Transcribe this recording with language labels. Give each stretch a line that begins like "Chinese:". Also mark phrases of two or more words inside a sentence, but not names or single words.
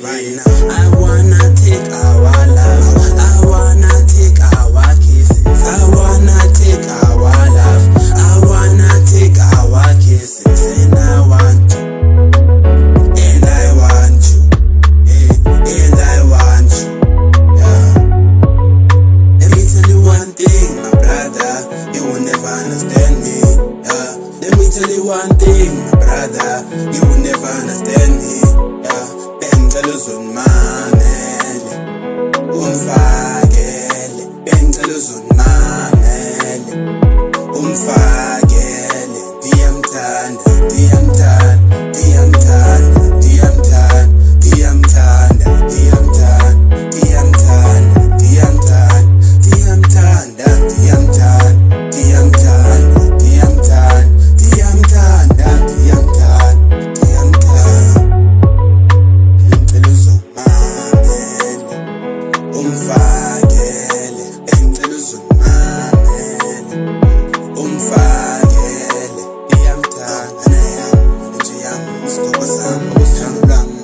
English: I wanna take our love, I wanna take our kisses, I wanna take our love, I wanna take our kisses, and I want you, and I want you, and I want you, yeah. Let me tell you one thing, my brother, you will never understand me, yeah. Let me tell you one thing, my brother, you will never understand me, yeah.
Zulu: Bengicela uzungimamele, umfakele, bengicela uzungimamele, umfakele,
Xhosa: ndiyamthanda, ndiyamthanda, ndiyamthanda, ndiyamthanda, ndiyamthanda, ndiyamthanda, ndiyamthanda, ndiyamthanda, ndiyamthanda, ndiyamthanda, ndiyamthanda, ndiyamthanda, ndiyamthanda, ndiyamthanda, ndiyamthanda.
Zulu: Bengicela uzungimamele, umfakele, bengicela uzungimamele, umfakele, ndiyamthanda impintshi yami, isigqoko sami, uthando lwami